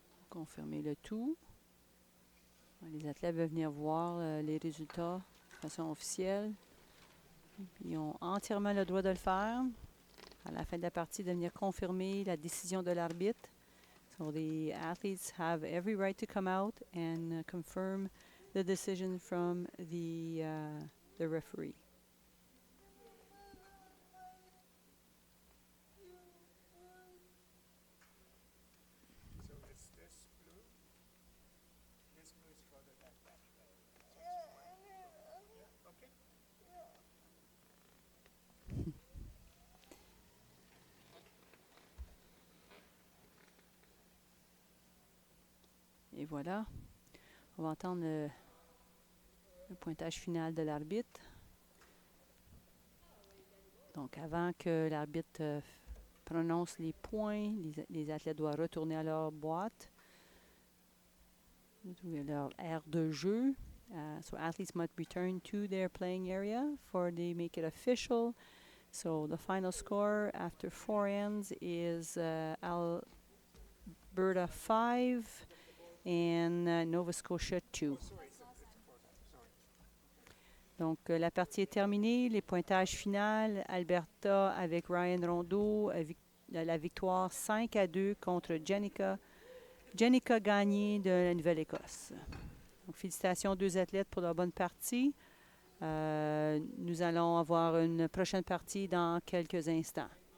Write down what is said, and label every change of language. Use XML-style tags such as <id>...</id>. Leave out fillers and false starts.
<fr>Confirmer le tout. Les athlètes veulent venir voir les résultats de façon officielle. Ils ont entièrement le droit de le faire. À la fin de la partie, de venir confirmer la décision de l'arbitre.</fr> <en>So the athletes have every right to come out and confirm the decision from the referee. So it's this blue. This blue is for the that batch. Yeah, okay.</en> <fr>Et voilà. On va entendre Le pointage final de l'arbitre. Donc, avant que l'arbitre prononce les points, les athlètes doivent retourner à leur boîte, retrouver leur aire de jeu.</fr> <en>So athletes must return to their playing area for they make it official. So the final score after 4 ends is Alberta 5 and Nova Scotia 2.</en> <fr>Donc, la partie est terminée. Les pointages finaux, Alberta avec Ryan Rondeau, la victoire 5-2 contre Jennica Gagne de la Nouvelle-Écosse. Donc, félicitations aux deux athlètes pour leur bonne partie. Nous allons avoir une prochaine partie dans quelques instants.</fr>